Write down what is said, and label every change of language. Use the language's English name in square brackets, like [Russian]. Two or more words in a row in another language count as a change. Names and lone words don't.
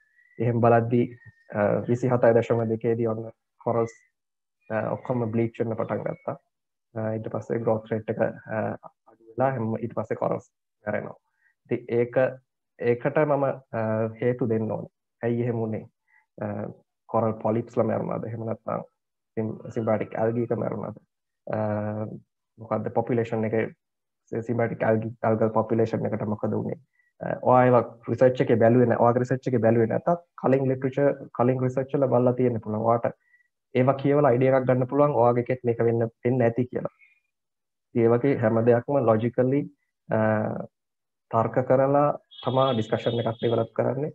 [Sinhala] එහෙම බලද්දී 27.2 දී ඔන්න corals ඔක්කොම bleach වෙන්න පටන් ගත්තා. ඊට පස්සේ [English] growth rate [Sinhala] එක අඩු වෙලා ඊට පස්සේ corals මැරෙනවා. ඉතින් ඒකට මම හේතු දෙන්න ඕනේ. ඇයි එහෙම උනේ? [English] coral polyps [Sinhala] ලා මැරුණාද? එහෙම නැත්නම් [English] symbiotic algae [Sinhala] එක මැරුණාද? මොකද්ද population එකේ [English] symbiotic algal population [Sinhala] එකට මොකද උනේ? ඔයාලා research එකේ බැලුවේ නැහැ. ඔයාගේ research එකේ බැලුවේ නැතත් කලින් literature කලින් research වල බලලා තියෙන්න පුළුවන්. ඔයාට ඒවා කියවලා idea එකක් ගන්න පුළුවන් ඔයාගේ එකෙත් මේක වෙන්න ඇති කියලා. ඒ වගේ හැම දෙයක්ම logically තර්ක කරලා තමයි discussion එකක් develop කරන්නේ.